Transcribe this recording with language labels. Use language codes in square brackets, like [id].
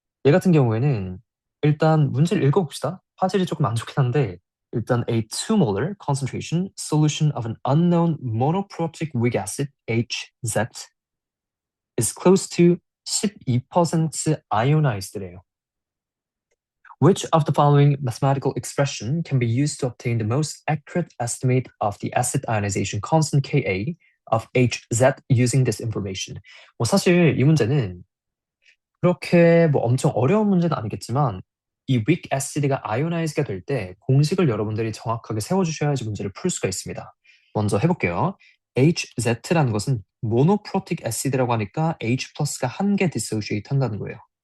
[ko] 얘 같은 경우에는 일단 문제를 읽어봅시다. 화질이 조금 안 좋긴 한데 일단 [en] a 2-molar concentration solution of an unknown monoprotic weak acid HZ is close to 12% ionized래요. Which of the following mathematical expression can be used to obtain the most accurate estimate of the acid ionization constant Ka of HZ using this information? [ko] 뭐 사실 이 문제는 그렇게 뭐 엄청 어려운 문제는 아니겠지만 이 weak acid가 ionize가 될 때 공식을 여러분들이 정확하게 세워주셔야지 문제를 풀 수가 있습니다. 먼저 해볼게요. HZ라는 것은 monoprotic acid라고 하니까 H 플러스가 한 개 dissociate 한다는 거예요.